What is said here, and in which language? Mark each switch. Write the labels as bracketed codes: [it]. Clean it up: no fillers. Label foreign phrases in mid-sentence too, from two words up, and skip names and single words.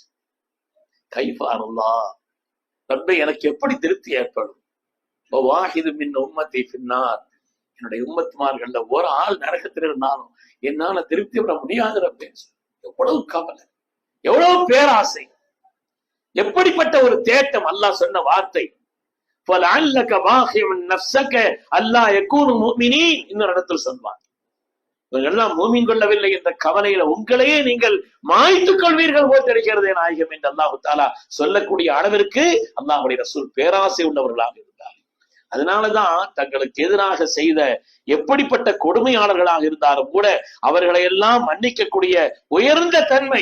[ta] கைஃபாருல்லாஹ், ரப்பே எனக்கு எப்படி திருப்தி ஏற்படும்? [ar] واحد من أمتي في النار. [ta] என்னுடைய உம்மத்துமார்கள்ல ஒரு ஆள் நரகத்தில் இருந்தாலும் என்னால திருப்தி பெற முடியாத ரப்பே. எவ்வளவு கவலை, எவ்வளவு பேராசை, எப்படிப்பட்ட ஒரு தேட்டம். அல்லாஹ் சொன்ன வார்த்தை [ar] فَلَعَلَّكَ بَاخِعٌ نَفْسَكَ أَلَّا يَكُونُوا مُؤْمِنِينَ. [ta] இன்னொரு இடத்தில் சொல்வார், இவங்கெல்லாம் மூமின் கொள்ளவில்லை என்ற கவலையில உங்களையே நீங்கள் மாய்த்துக் கொள்வீர்கள் போல் தெரிகிறதே நாயகம் என்று அல்லாஹு தாலா சொல்லக்கூடிய அளவிற்கு அல்லாஹ்வுடைய ரசூல் பேராசை உள்ளவர்களாக இருந்தார். அதனாலதான் தங்களுக்கு எதிராக செய்த எப்படிப்பட்ட கொடுமையாளர்களாக இருந்தாலும் கூட அவர்களை எல்லாம் மன்னிக்கக்கூடிய உயர்ந்த தன்மை.